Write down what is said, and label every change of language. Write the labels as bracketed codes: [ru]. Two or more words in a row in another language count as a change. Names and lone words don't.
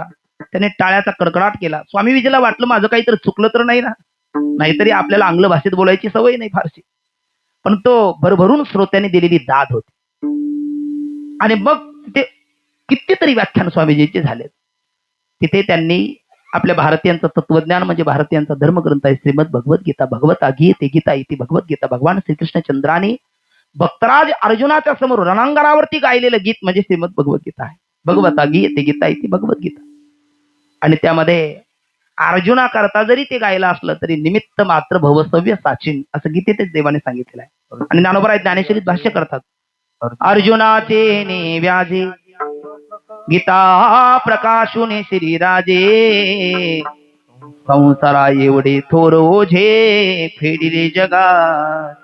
[mr] त्याने टाळ्याचा कडकडाट केला. स्वामी विजयला वाटलं माझं काहीतरी चुकलं तर नाही ना, नाहीतरी आपल्याला आंग्ल भाषेत बोलायची सवय नाही फारशी, पण तो भरभरून श्रोत्याने दिलेली दाद होती. आणि मग ते कितीतरी व्याख्यान स्वामीजींचे झालेत. तिथे त्यांनी आपल्या भारतीयांचं तत्वज्ञान म्हणजे भारतीयांचा धर्मग्रंथ आहे श्रीमद भगवद्गीता, [sa] भगवता गीते गीता इति भगवद्गीता, [mr] भगवान श्रीकृष्ण चंद्राने भक्तराज अर्जुनाच्या समोर रणांगणावरती गायलेलं गीत म्हणजे श्रीमद भगवद्गीता आहे. [sa] भगवता गीते गीता इति भगवद्गीता. [mr] आणि त्यामध्ये अर्जुना करता जरी ते गायलं असलं तरी [sa] निमित्त मात्र भवसव्य साचिन [mr] असं गीतेतच देवाने सांगितलेलं आहे. आणि ज्ञानोबराय ज्ञानेश्वरीत भाष्य करतात, अर्जुनाचे ने व्याजे गीता प्रकाशुने श्रीराजे, संसारा एवढे थोर ओझे फेडिले जगाचे.